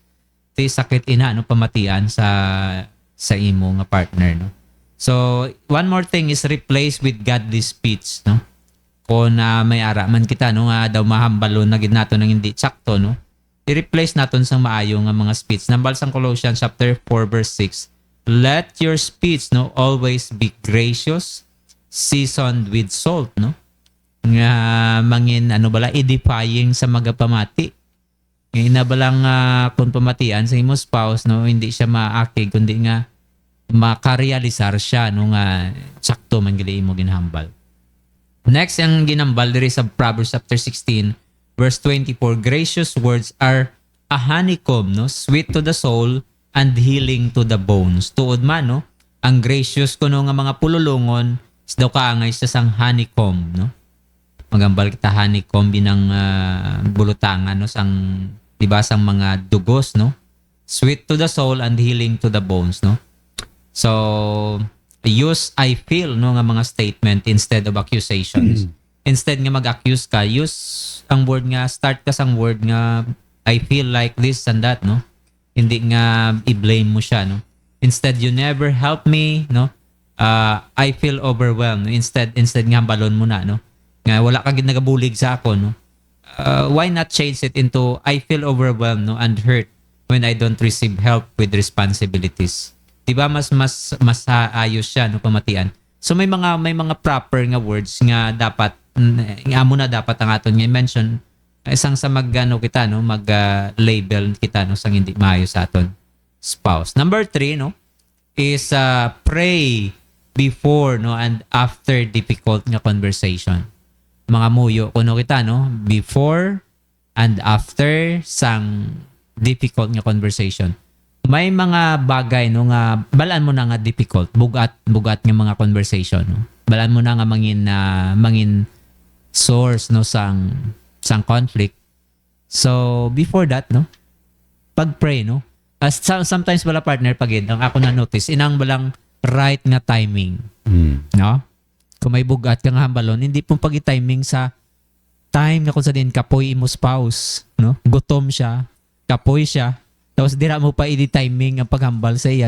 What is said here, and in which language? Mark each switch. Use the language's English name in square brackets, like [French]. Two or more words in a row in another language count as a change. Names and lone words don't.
[Hiligaynon] Ti sakit ina pamatian sa imo nga partner, [English] So one more thing is replace with godly speech, [Hiligaynon] kung may ara man kita nga daw mahambalo na gid naton ng hindi sakto, i-replace naton sang maayo nga mga speech. Nambal sang [English] Colossians chapter 4 verse 6. Let your speech always be gracious, seasoned with salt, [Hiligaynon] nga mangin edifying sa magapamati. Inabalang kung pamatian sa imo spouse, hindi siya maakig kundi nga makarealisar siya nga sakto man gili imo ginhambal. [English] Next, [Hiligaynon] ang ginambal diri sa [English] Proverbs chapter 16, verse 24, gracious words are a honeycomb, no? Sweet to the soul and healing to the bones. [Hiligaynon] Tuod man, no? Ang gracious kuno nga mga pululungon is daw kaangay sa sang honeycomb, no? Magambal kita honeycomb binang bulutangan, no? Sang, diba, sang mga dugos, no? [English] Sweet to the soul and healing to the bones, no? So, use I feel, no, nga mga statement instead of accusations. [Hiligaynon] Instead nga mag-accuse ka, use ang word nga, start ka sang word nga [English] I feel like this and that, [Hiligaynon] no? Hindi nga i-blame mo siya, no? [English] Instead, you never help me, no? I feel overwhelmed. [Hiligaynon] Instead nga balon mo na, no? Nga wala ka nagabulig sa ako, no? [English] Why not change it into I feel overwhelmed, no, and hurt when I don't receive help with responsibilities. [Hiligaynon] Diba mas ayos siya, no, pamatian. So may mga proper nga words nga dapat amo na dapat ang aton nga mention isang sa magano kita, no, label kita, no, sang hindi maayo sa aton spouse. [English] Number 3, no, is pray before, no, and after difficult nga conversation. [Hiligaynon] Mga muyo kuno kita, no, [English] before and after [Hiligaynon] sang difficult nga conversation. May mga bagay, no, nga balaan mo na nga difficult, bugat nga mga conversation, no. Balaan mo na nga mangin source, no, sang conflict. [English] So before that, no, pag-pray, no. [Hiligaynon] Sometimes wala partner pagid ang ako na notice inang balang right nga timing. No? Kung may bugat ka nga hambalon, hindi pong pagi-timing sa time na kung sa din kapoy imo spouse, no? Gutom siya, kapoy siya. Tapos dira mo pa i-timing ang paghambal sa iya.